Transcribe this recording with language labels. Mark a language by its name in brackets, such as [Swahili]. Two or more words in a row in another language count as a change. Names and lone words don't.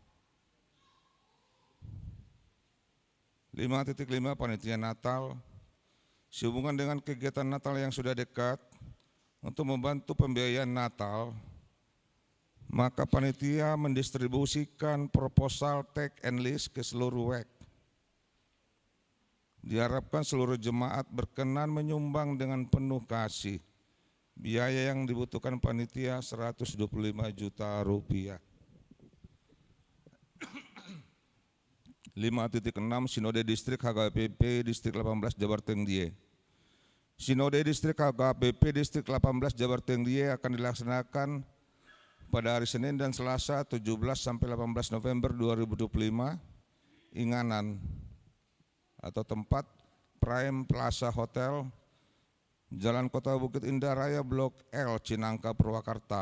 [Indonesian] 5.5 Panitia Natal. Sehubungan dengan kegiatan Natal yang sudah dekat, untuk membantu pembiayaan Natal, maka panitia mendistribusikan proposal [English] take and list [Indonesian] ke seluruh WEK. Diharapkan seluruh jemaat berkenan menyumbang dengan penuh kasih. Biaya yang dibutuhkan panitia 125 juta rupiah. 5.6 Sinode Distrik HKBP Distrik 18 Jabarteng Die. Sinode Distrik HKBP Distrik 18 Jabarteng Die akan dilaksanakan pada hari Senin dan Selasa 17 sampai 18 November 2025. Inganan atau tempat Prime Plaza Hotel, Jalan Kota Bukit Indah Raya Blok L, Cinangka, Purwakarta.